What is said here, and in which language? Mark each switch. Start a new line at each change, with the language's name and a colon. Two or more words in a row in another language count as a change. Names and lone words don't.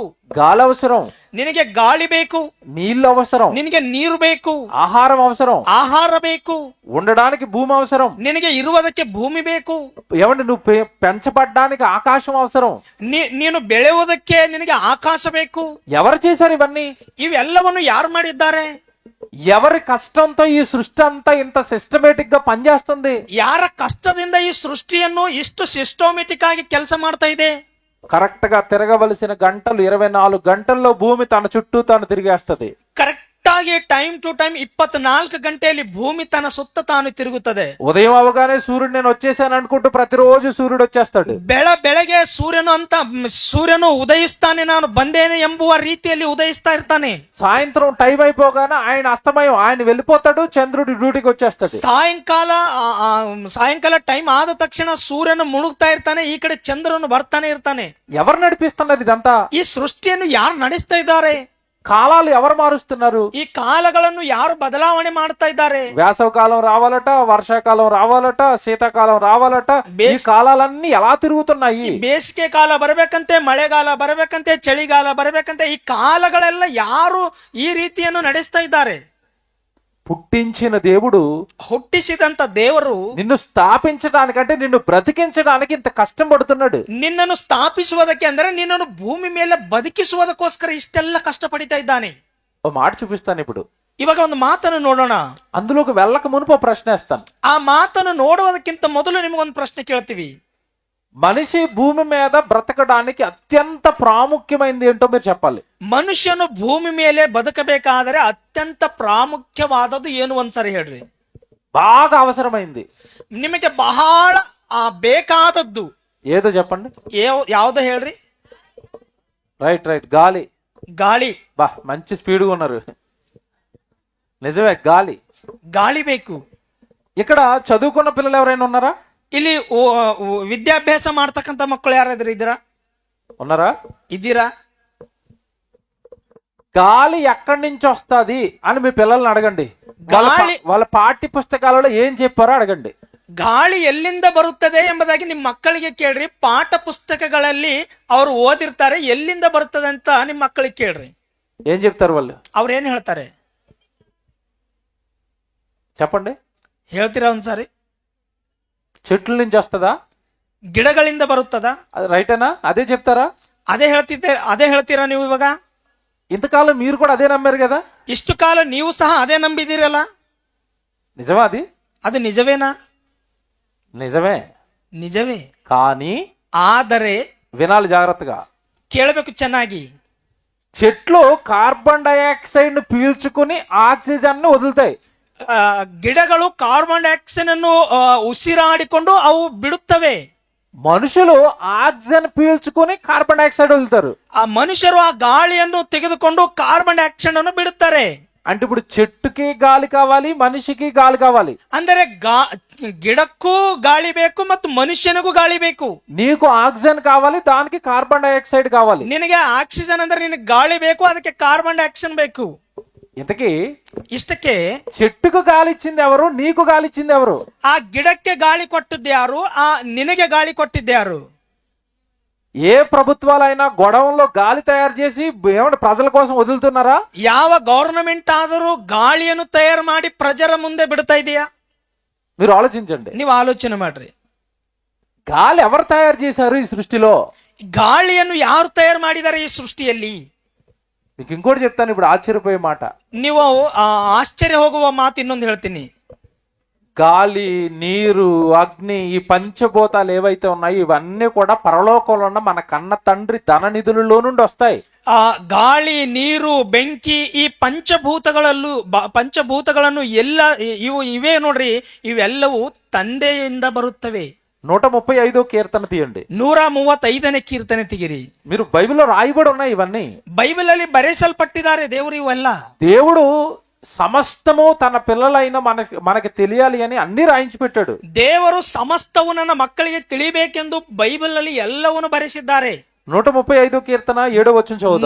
Telugu: గాలి అవసరం,
Kannada: ನಿನಗೆ ಗಾಳಿ ಬೇಕು,
Telugu: నీళ్ళు అవసరం,
Kannada: ನಿನಗೆ ನೀರು ಬೇಕು,
Telugu: ఆహారం అవసరం,
Kannada: ಆಹಾರ ಬೇಕು,
Telugu: ఉండడానికి భూమి అవసరం,
Kannada: ನಿನಗೆ ಇರುವುದಕ್ಕೆ ಭೂಮಿ ಬೇಕು.
Telugu: ఏమంటే నువ్వు పెంచబడ్డానికి ఆకాశం అవసరం.
Kannada: ನೀನು ಬೆಳೆಯುವುದಕ್ಕೆ ನಿನಗೆ ಆಕಾಶ ಬೇಕು.
Telugu: ఎవరు చేశారు ఇవన్నీ?
Kannada: ಇವೆಲ್ಲವನ್ನು ಯಾರು ಮಾಡಿದ್ದಾರೆ?
Telugu: ఎవరి కష్టంతో ఈ సృష్టి అంతా ఇంత సిస్టమేటిక్ గా పనిచేస్తుంది?
Kannada: ಯಾರ ಕಷ್ಟದಿಂದ ಈ ಸೃಷ್ಟಿಯನ್ನು ಇಷ್ಟು ಸಿಸ್ಟೋಮೆಟಿಕ್ ಆಗಿ ಕೆಲಸ ಮಾಡ್ತಾ ಇದೆ?
Telugu: కరెక్ట్ గా తిరగవలసిన గంటలు 24 గంటల్లో భూమి తన చుట్టూ తాను తిరిగేస్తది.
Kannada: ಕರೆಕ್ಟ್ ಆಗಿ
English: time to time
Kannada: 24 ಗಂಟೆಯಲ್ಲಿ ಭೂಮಿ ತನ್ನ ಸುತ್ತ ತಾನು ತಿರುಗುತ್ತದೆ.
Telugu: ఉదయం అవగానే సూర్యుడు నేను వచ్చేసాను అనుకుంటూ ప్రతిరోజు సూర్యుడు వచ్చేస్తాడు.
Kannada: ಬೆಳಗ್ಗೆ ಸೂರ್ಯನು ಉದಯಿಸ್ತಾನೆ, ನಾನು ಬಂದೇನೆ ಎಂಬುವ ರೀತಿಯಲ್ಲಿ ಉದಯಿಸ್ತಾ ಇರ್ತಾನೆ.
Telugu: సాయంత్రం టైం అయిపోగానే ఆయన అస్తమయం, ఆయన వెళ్ళిపోతాడు, చంద్రుడి డ్యూటీకి వచ్చేస్తాడు.
Kannada: ಸಾಯಂಕಾಲ ಟೈಮ್ ಆದ ತಕ್ಷಣ ಸೂರ್ಯನು ಮುಳುಗ್ತಾ ಇರ್ತಾನೆ, ಈ ಕಡೆ ಚಂದ್ರನು ಬರ್ತಾನೆ ಇರ್ತಾನೆ.
Telugu: ఎవరు నడిపిస్తున్నది ఇదంతా?
Kannada: ಈ సృష్టిಯನ್ನು ಯಾರು ನಡೆಸ್ತಾ ಇದ್ದಾರೆ?
Telugu: కాలాలు ఎవరు మారుస్తున్నారు?
Kannada: ఈ కాలಗಳನ್ನು ಯಾರು బదలావಣೆ ಮಾಡ್ತಾ ఇದ್ದಾರೆ?
Telugu: వేసవ కాలం రావాలట, వర్షాకాలం రావాలట, శీతాకాలం రావాలట. ఈ కాలాలన్నీ ఎలా తిరుగుతున్నాయి?
Kannada: ಬೇಸಿಗೆ ಕಾಲ ಬರಬೇಕಂತೆ, ಮಳೆಗಾಲ ಬರಬೇಕಂತೆ, ಚಳಿಗಾಲ ಬರಬೇಕಂತೆ. ಈ ಕಾಲಗಳೆಲ್ಲ ಯಾರು ಈ ರೀತಿಯನ್ನು ನಡೆಸ್ತಾ ಇದ್ದಾರೆ?
Telugu: పుట్టించిన దేవుడు,
Kannada: ಹುಟ್ಟಿಸಿದಂತ ದೇವರು
Telugu: నిన్ను స్థాపించడానికంటే నిన్ను బ్రతికించడానికి ఇంత కష్టం పడుతున్నాడు.
Kannada: ನಿನ್ನನ್ನು ಸ್ಥಾಪಿಸುವುದಕ್ಕೆ ಅಂದ್ರೆ ನಿನ್ನನ್ನು ಭೂಮಿ ಮೇಲೆ ಬದುಕಿಸುವುದಕ್ಕೋಸ್ಕರ ಇಷ್ಟೆಲ್ಲ ಕಷ್ಟ ಪಡಿತಾ ಇದ್ದಾನೆ.
Telugu: ఓ మాట చూపిస్తాను ఇప్పుడు.
Kannada: ಇವಾಗ ಒಂದು ಮಾತನ್ನು ನೋಡೋಣ.
Telugu: అందులోకి వెళ్ళక మునుపు ప్రశ్న వేస్తాను.
Kannada: ಆ ಮಾತನ್ನು ನೋಡುವುದಕ್ಕಿಂತ ಮೊದಲು ನಿಮಗೊಂದು ಪ್ರಶ್ನೆ ಕೇಳ್ತೀವಿ.
Telugu: మనిషి భూమి మీద బ్రతకడానికి అత్యంత ప్రాముఖ్యమైనది ఏంటో మీరు చెప్పాలి.
Kannada: ಮನುಷ್ಯನು ಭೂಮಿ ಮೇಲೆ ಬದುಕಬೇಕಾದರೆ ಅತ್ಯಂತ ಪ್ರಾಮುಖ್ಯವಾದದ್ದು ಏನು ಒಂದ್ಸರಿ ಹೇಳ್ರಿ.
Telugu: బాగా అవసరమైంది,
Kannada: ನಿಮಗೆ ಬಹಳ ಬೇಕಾದದ್ದು
Telugu: ఏదో చెప్పండి.
Kannada: ಯಾವ್ದು ಹೇಳ್ರಿ?
Telugu: రైట్ గాలి.
Kannada: ಗಾಳಿ.
Telugu: బా మంచి స్పీడ్గా ఉన్నారు. నిజమే, గాలి
Kannada: ಬೇಕು.
Telugu: ఇక్కడ చదువుకున్న పిల్లలు ఎవరైనా ఉన్నారా?
Kannada: ಇಲ್ಲಿ ವಿದ್ಯಾಭ್ಯಾಸ ಮಾಡ್ತಕ್ಕಂಥ ಮಕ್ಕಳು ಯಾರಾದ್ರೂ ಇದ್ದೀರಾ?
Telugu: గాలి ఎక్కడి నుంచి వస్తుంది అని మీ పిల్లల్ని అడగండి. వాళ్ళ పాఠ్య పుస్తకాలలో ఏం చెప్పారో అడగండి.
Kannada: ಗಾಳಿ ಎಲ್ಲಿಂದ ಬರುತ್ತದೆ ಎಂಬುದಾಗಿ ನಿಮ್ಮ ಮಕ್ಕಳಿಗೆ ಕೇಳ್ರಿ. ಪಾಠ ಪುಸ್ತಕಗಳಲ್ಲಿ ಅವರು ಓದಿರ್ತಾರೆ, ಎಲ್ಲಿಂದ ಬರುತ್ತದೆ ಅಂತ ನಿಮ್ಮ ಮಕ್ಕಳಿಗೆ ಕೇಳ್ರಿ.
Telugu: ఏం చెప్తారు వాళ్ళు?
Kannada: ಅವ್ರು ಏನ್ ಹೇಳ್ತಾರೆ
Telugu: చెప్పండి.
Kannada: ಹೇಳ್ತೀರಾ ಒಂದ್ಸಾರಿ?
Telugu: చెట్ల నుంచి వస్తుందా?
Kannada: ಗಿಡಗಳಿಂದ ಬರುತ್ತದಾ?
Telugu: రైటేనా? అదే చెప్తారా?
Kannada: ಅದೇ ಹೇಳ್ತೀರಾ ನೀವು ಇವಾಗ?
Telugu: ఇంతకాలం మీరు కూడా అదే నమ్మారు కదా.
Kannada: ಇಷ್ಟು ಕಾಲ ನೀವು ಸಹ ಅದೇ ನಂಬಿದಿರಲ್ಲ.
Telugu: నిజమా?
Kannada: ಅದು ನಿಜವೇನಾ?
Telugu: నిజమే. కానీ
Kannada: ಆದರೆ
Telugu: వినాలి జాగ్రత్తగా,
Kannada: ಕೇಳಬೇಕು ಚೆನ್ನಾಗಿ.
Telugu: చెట్లు
English: carbon dioxide
Telugu: ను పీల్చుకుని ఆక్సిజన్ ను వదులుతాయి.
Kannada: ಗಿಡಗಳು
English: carbon dioxide
Kannada: ಅನ್ನು ಉಸಿರಾಡಿಕೊಂಡು ಅವು ಬಿಡುತ್ತವೆ.
Telugu: మనుషులు ఆక్సిజన్ పీల్చుకుని
English: carbon dioxide
Telugu: వదులుతారు.
Kannada: ಆ ಮನುಷ್ಯರು ಆ ಗಾಳಿಯನ್ನು ತೆಗೆದುಕೊಂಡು
English: carbon dioxide
Kannada: ಅನ್ನು ಬಿಡುತ್ತಾರೆ.
Telugu: అంటే ఇప్పుడు చెట్టుకి గాలి కావాలి, మనిషికి గాలి కావాలి.
Kannada: ಅಂದರೆ ಗಿಡಕ್ಕೂ ಗಾಳಿ ಬೇಕು ಮತ್ತು ಮನುಷ್ಯನಿಗೂ ಗಾಳಿ ಬೇಕು.
Telugu: నీకు ఆక్సిజన్ కావాలి, దానికి
English: carbon dioxide
Telugu: కావాలి.
Kannada: ನಿನಗೆ ಆಕ್ಸಿಜನ್ ಅಂದ್ರೆ ನಿನಗೆ ಗಾಳಿ ಬೇಕು, ಅದಕ್ಕೆ
English: carbon dioxide
Kannada: ಬೇಕು.
Telugu: ఇంతకీ
Kannada: ಇಷ್ಟಕ್ಕೆ
Telugu: చెట్టుకు గాలి ఇచ్చింది ఎవరు? నీకు గాలి ఇచ్చింది ఎవరు?
Kannada: ಆ ಗಿಡಕ್ಕೆ ಗಾಳಿ ಕೊಟ್ಟಿದ್ದು ಯಾರು? ಆ ನಿನಗೆ ಗಾಳಿ ಕೊಟ್ಟಿದ್ದು ಯಾರು?
Telugu: ఏ ప్రభుత్వాలైనా గొడవల్లో గాలి తయారు చేసి ఏమంటే ప్రజల కోసం వదులుతున్నారా?
Kannada: ಯಾವ ಗವರ್ನಮೆಂಟ್ ಆದರೂ ಗಾಳಿಯನ್ನು ತಯಾರು ಮಾಡಿ ಪ್ರಜರ ಮುಂದೆ ಬಿಡ್ತಾ ಇದೆಯಾ?
Telugu: మీరు ఆలోచించండి.
Kannada: ನೀವು ಆಲೋಚನೆ ಮಾಡ್ರಿ.
Telugu: గాలి ఎవరు తయారు చేశారు ఈ సృష్టిలో?
Kannada: ಗಾಳಿಯನ್ನು ಯಾರು ತಯಾರು ಮಾಡಿದ್ದಾರೆ ಈ ಸೃಷ್ಟಿಯಲ್ಲಿ?
Telugu: మీకు ఇంకోటి చెప్తాను ఇప్పుడు, ఆశ్చర్యపోయే మాట.
Kannada: ನೀವು ಆಶ್ಚರ್ಯ ಹೋಗುವ ಮಾತು ಇನ್ನೊಂದು ಹೇಳ್ತೀನಿ.
Telugu: గాలి, నీరు, అగ్ని, ఈ పంచభూతాలు ఏవైతే ఉన్నాయో ఇవన్నీ కూడా పరలోకంలో ఉన్న మన కన్న తండ్రి ధన నిధులలో నుండి వస్తాయి.
Kannada: ಗಾಳಿ, ನೀರು, ಬೆಂಕಿ, ಈ ಪಂಚಭೂತಗಳನ್ನು ಎಲ್ಲ ಇವೇ ನೋಡ್ರಿ, ಇವೆಲ್ಲವೂ ತಂದೆಯಿಂದ ಬರುತ್ತವೆ.
Telugu: 135 కీర్తన తీయండి.
Kannada: 135ನೇ ಕೀರ್ತನೆ ತೆಗಿರಿ.
Telugu: మీరు బైబిల్లో రాయబడి ఉన్నాయి ఇవన్నీ.
Kannada: ಬೈಬಲ್ ಅಲ್ಲಿ ಬರೆಸಲ್ಪಟ್ಟಿದ್ದಾರೆ ದೇವರು ಇವೆಲ್ಲ.
Telugu: దేవుడు సమస్తము తన పిల్లలైన మనకి తెలియాలి అని అన్ని రాయించి పెట్టాడు.
Kannada: ದೇವರು ಸಮಸ್ತವು ನನ್ನ ಮಕ್ಕಳಿಗೆ ತಿಳಿಬೇಕೆಂದು ಬೈಬಲ್ ಅಲ್ಲಿ ಎಲ್ಲವನ್ನು ಬರೆಸಿದ್ದಾರೆ.
Telugu: 135 కీర్తన 7వ వచనం చదువుదాం.